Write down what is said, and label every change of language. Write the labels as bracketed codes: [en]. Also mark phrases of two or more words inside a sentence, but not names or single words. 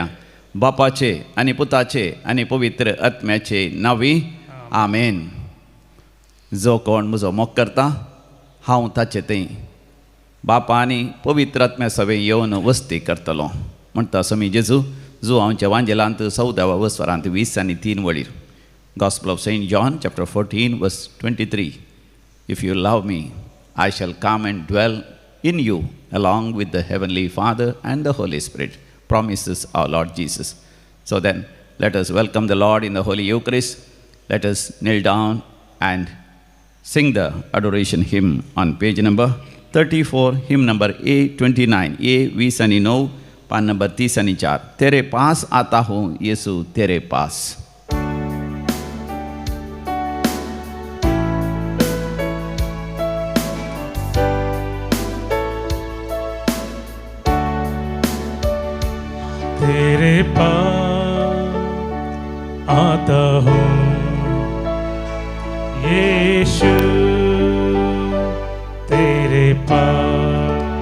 [kok] बापाचे आनी पुताचे आनी पवित्र आत्म्याचे नांवी आमेन. जो कोण म्हजो मोग करता हांव ताचे थंय बापा आनी पवित्र आत्म्या सवे येवन वस्ती करतलो म्हणटा समी जेजू जो आमच्या वांजेलांत 14व्या वस्वरांत 20 आनी 3 वळीर. [en] Gospel of St. John chapter 14 verse 23. If you love me, I shall come and dwell in you along with the Heavenly Father and the Holy Spirit, promises our Lord Jesus. So then, let us welcome the Lord in the Holy Eucharist. Let us kneel down and sing the adoration hymn on page number 34, hymn number A29, A20 [kok] आणि 9, पान नंबर 30 आणि 4. [hi] तेरे पास आता हूँ यीशु तेरे पास. तेरे पास आता हूँ यीशु तेरे पास